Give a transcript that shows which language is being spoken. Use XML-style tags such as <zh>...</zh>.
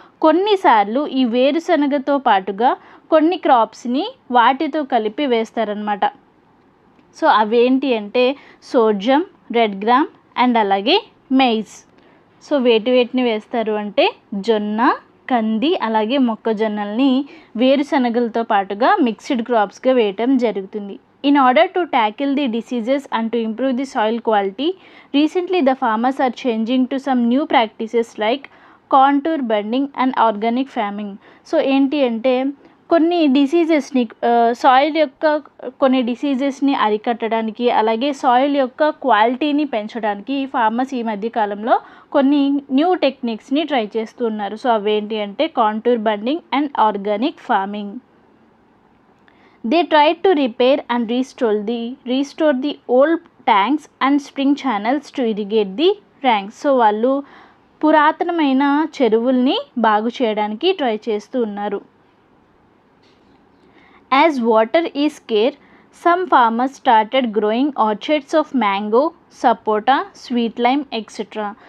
<te>కొన్నిసార్లు ఈ వేరుశనగతో పాటుగా కొన్ని క్రాప్స్ని వాటితో కలిపి వేస్తారనమాట. సో అవేంటి అంటే సోజమ్, రెడ్ గ్రామ్ అండ్ అలాగే మెయిజ్. సో వేటిని వేస్తారు అంటే జొన్న, కంది అలాగే మొక్కజొన్నల్ని వేరుశనగలతో పాటుగా మిక్స్డ్ క్రాప్స్గా వేయటం జరుగుతుంది.</te> <en>In order to tackle the diseases and to improve the soil quality, recently the farmers are changing to some new practices like contour bending and organic farming.</en> <te>So ఏంటి అంటే కొన్ని డిసీజెస్ని సాయిల్ యొక్క కొన్ని డిసీజెస్ని అరికట్టడానికి అలాగే సాయిల్ యొక్క క్వాలిటీని పెంచడానికి ఫార్మర్స్ ఈ మధ్య కాలంలో కొన్ని న్యూ టెక్నిక్స్ని ట్రై చేస్తూ ఉన్నారు. సో అవేంటి అంటే contour bonding and organic farming.</te> <en>They tried to repair and restore the old tanks and spring channels to irrigate the ranks.</en> <te>So వాళ్ళు పురాతనమైన చెరువుల్ని బాగు చేయడానికి ట్రై చేస్తూ ఉన్నారు.</te> <en>As water is scarce, some farmers started growing orchards of mango, sapota, sweet lime, etc.</en>